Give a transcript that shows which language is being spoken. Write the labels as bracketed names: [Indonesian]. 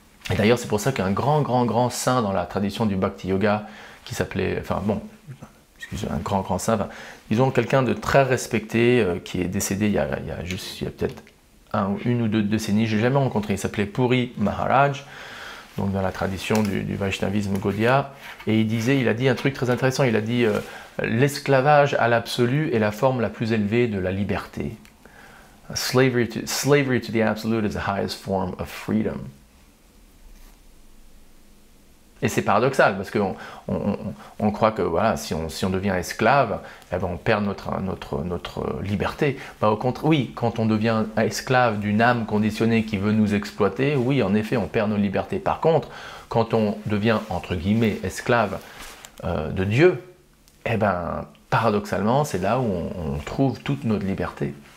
[French] Et d'ailleurs, c'est pour ça qu'un grand saint dans la tradition du Bhakti Yoga, qui s'appelait, un grand saint, disons quelqu'un de très respecté, qui est décédé il y a peut-être une ou deux décennies, je n'ai jamais rencontré, il s'appelait Puri Maharaj, donc dans la tradition du Vaishnavisme Gaudiya, et il a dit un truc très intéressant, il a dit l'esclavage à l'absolu est la forme la plus élevée de la liberté. [English] Slavery to the absolute is the highest form of freedom. [French] Et c'est paradoxal, parce qu'on croit que voilà, si on devient esclave, on perd notre liberté. Au contraire, oui, quand on devient esclave d'une âme conditionnée qui veut nous exploiter, oui, en effet, on perd nos libertés. Par contre, quand on devient, entre guillemets, esclave de Dieu, paradoxalement, c'est là où on trouve toute notre liberté.